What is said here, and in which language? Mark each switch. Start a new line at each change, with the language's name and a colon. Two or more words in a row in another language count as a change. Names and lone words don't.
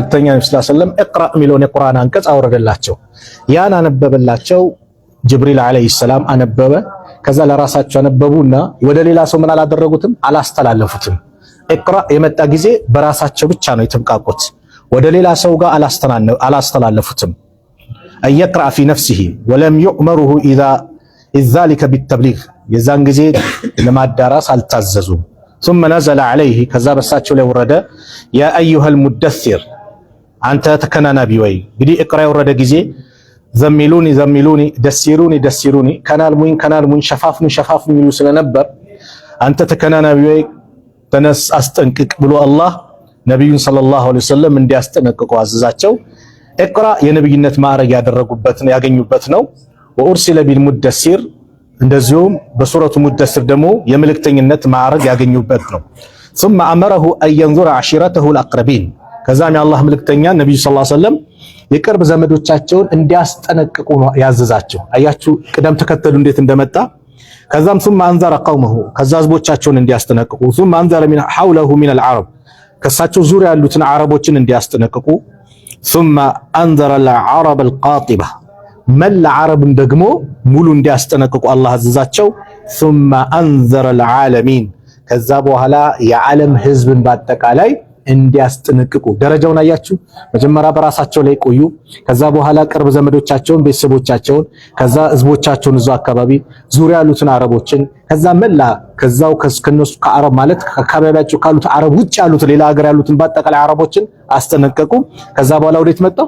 Amharic: መልእክተኛ ነብዩ
Arabic: صلى الله عليه وسلم
Amharic: እቅራ የሚለውን የቁርአን አንቀጽ አወረደላቸው። ያን አነበበላቸው። ጅብሪል ዐለይሂ ሰላም አነበበ። ከዛ ለራሳቸው አነበቡና ወደ ሌላ ሰው ምን አላደረጉትም፣ አላስተላለፉትም። እቅራ የመጣ ጊዜ በራሳቸው ብቻ ነው የተብቃቁት። ወደ ሌላ ሰው ጋር አላስተላለፉትም።
Arabic: اقرأ في نفسه ولم يؤمره إذا ذلك بالتبليغ
Amharic: የዛን ጊዜ ለማዳራስ አልታዘዙም።
Arabic: ثم نزل عليه
Amharic: ከዛ በሳቸው ላይ ወረደ
Arabic: يا ايها المدثر
Amharic: አንተ ተከናናቢ ወይ። እንግዲህ እቅራ የወረደ ጊዜ ዘሚሉኒ ደሲሩኒ ከናልሙኝ ሸፋፍኑ የሚሉ ስለነበር አንተ ተከናናቢ ወይ ተነስ አስጠንቅቅ ብሎ አላህ ነብዩን
Arabic: صلى الله عليه وسلم
Amharic: እንዲያስጠነቅቁ አዘዛቸው። እቅራ የነብይነት ማዕረግ ያገኙበት ነው።
Arabic: وأرسل بالمدثر
Amharic: እንደዚሁም በሱረቱ ሙደሲር ደግሞ የመልእክተኝነት ማዕረግ ያገኙበት ነው።
Arabic: ثم امره ان ينظر عشيرته الاقربين
Amharic: ከዛም የአላህ መልእክተኛ ነብዩ
Arabic: صلى الله عليه وسلم
Amharic: የቅርብ ዘመዶቻቸውን እንዲያስጠነቅቁ ያዘዛቸው። አያችሁ ቅደም ተከተሉ እንዴት እንደመጣ። ከዛም ثم
Arabic: انذر قومه
Amharic: ከዛ ህዝቦቻቸውን እንዲያስጠነቅቁ
Arabic: ثم انذر من حوله من العرب
Amharic: ከሳቸው ዙሪያ ያሉትን አረቦችን እንዲያስጠነቅቁ
Arabic: ثم انذر العرب القاطبه
Amharic: መላ አረብን ደግሞ ሙሉ እንዲያስጠነቅቁ አላህ አዘዛቸው።
Arabic: ثم انذر العالمين
Amharic: ከዛ በኋላ የዓለም ህዝብን በአጠቃላይ እንዲያስጠነቅቁ። ደረጃውን አያችሁ። መጀመሪያ በራሳቸው ላይ ቆዩ። ከዛ በኋላ ቅርብ ዘመዶቻቸውን፣ ቤተሰቦቻቸውን፣ ከዛ ህዝቦቻቸውን እዛው አካባቢ ዙሪያ ያሉትን አረቦችን፣ ከዛ መላ ከዛው ከነሱ ከአረብ ማለት ከአካባቢያቸው ካሉት አረብ ውጭ ያሉት ሌላ ሀገር ያሉትን በአጠቃላይ አረቦችን አስጠነቀቁ። ከዛ በኋላ ወዴት መጣው?